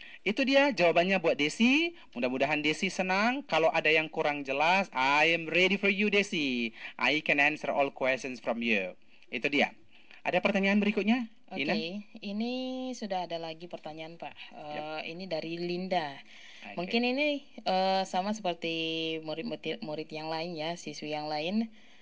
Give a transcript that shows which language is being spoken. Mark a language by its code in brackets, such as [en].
[id] Itu dia jawabannya buat Desi. Mudah-mudahan Desi senang. Kalau ada yang kurang jelas, [en] I am ready for you Desi. I can answer all questions from you. [id] Itu dia. Ada pertanyaan berikutnya? Oke, ini sudah ada lagi pertanyaan Pak. Ini dari Linda. Mungkin ini sama seperti murid yang lain ya, siswi yang lain.